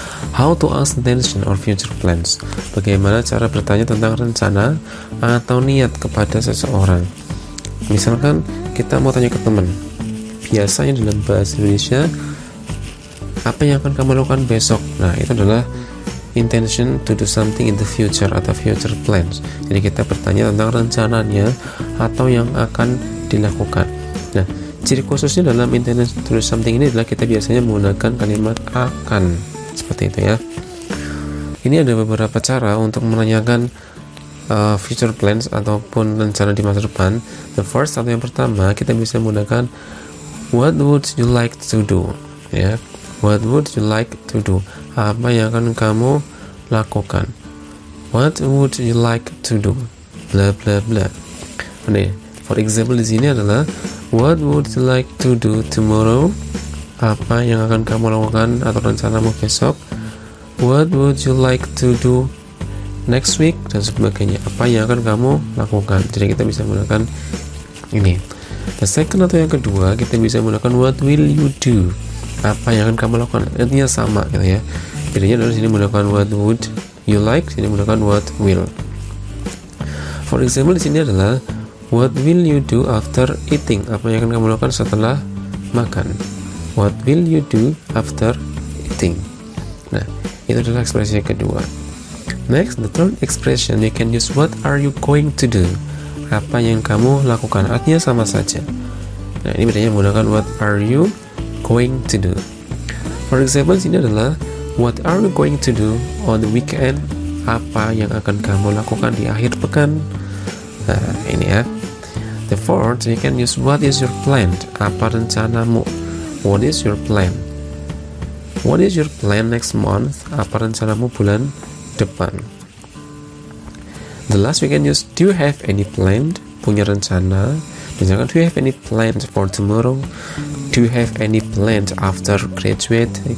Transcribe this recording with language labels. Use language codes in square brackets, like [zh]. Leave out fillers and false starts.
[en] How to ask intention or future plans? [id] Bagaimana cara bertanya tentang rencana atau niat kepada seseorang? Misalkan kita mau tanya ke teman, biasanya dalam bahasa Indonesia, apa yang akan kamu lakukan besok? Nah, itu adalah intention to do something in the future atau future plans. Jadi kita bertanya tentang rencananya atau yang akan dilakukan. Nah, ciri khususnya dalam intention to do something ini adalah kita biasanya menggunakan kalimat akan. Seperti itu ya. Ini ada beberapa cara untuk menanyakan future plans ataupun rencana di masa depan. [en] The first [id] atau yang pertama, kita bisa menggunakan [en] what would you like to do, [id] ya. [en] What would you like to do? [id] Apa yang akan kamu lakukan? [en] What would you like to do? Bla bla bla. [id] Oke, [en] for example [id] di sini adalah [en] what would you like to do tomorrow? [id] Apa yang akan kamu lakukan atau rencanamu besok? [en] What would you like to do next week? [id] Dan sebagainya. Apa yang akan kamu lakukan? Jadi kita bisa menggunakan ini. [en] The second [id] atau yang kedua, kita bisa menggunakan [en] what will you do? [id] Apa yang akan kamu lakukan? Artinya sama gitu ya. Bedanya adalah sini menggunakan [en] what would you like, [id] sini menggunakan what will. [en] For example [id] di sini adalah [en] what will you do after eating? [id] Apa yang akan kamu lakukan setelah makan? [en] What will you do after eating? [id] Nah, itu adalah ekspresi yang kedua. [en] Next, the third expression, you can use what are you going to do? [id] Apa yang kamu lakukan? Artinya sama saja. Nah, ini bedanya menggunakan [en] what are you going to do. For example, [id] sini adalah [en] what are you going to do on the weekend? [id] Apa yang akan kamu lakukan di akhir pekan? Nah, ini ya. [en] The fourth, you can use what is your plan? [id] Apa rencanamu? [en] What is your plan? What is your plan next month? [id] Apa rencanamu bulan depan? [en] The last we can use do you have any plan? [id] Punya rencana? [en] Misalkan do you have any plans for tomorrow? Do you have any plans after graduate?